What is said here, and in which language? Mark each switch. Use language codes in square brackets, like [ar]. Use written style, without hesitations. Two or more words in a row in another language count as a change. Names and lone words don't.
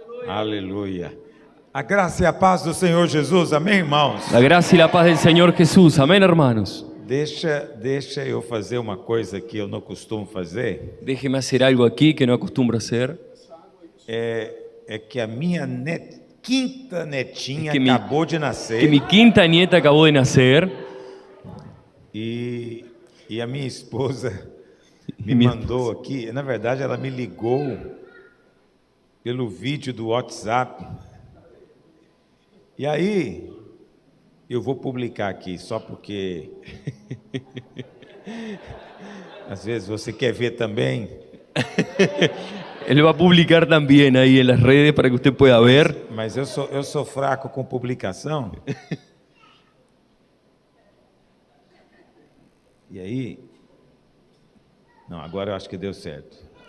[pt] Aleluia. A graça e a paz do Senhor Jesus, amém, irmãos? [es] La gracia y la paz del Señor Jesús, amén, hermanos. [pt] Deixa eu fazer uma coisa que eu não costumo fazer. [es] Déjeme hacer algo aquí que no acostumbro a hacer. [pt] É que a minha quinta netinha É que acabou de nascer. [es] Que mi quinta nieta acabó de nacer. [pt] E a minha esposa me mandou aqui. Na verdade, ela me ligou pelo vídeo do WhatsApp. E aí, eu vou publicar aqui, só porque às vezes você quer ver também. [es] Él va a publicar también ahí en las redes para que usted pueda ver. [pt] Mas eu sou fraco com publicação. E aí, não, agora eu acho que deu certo.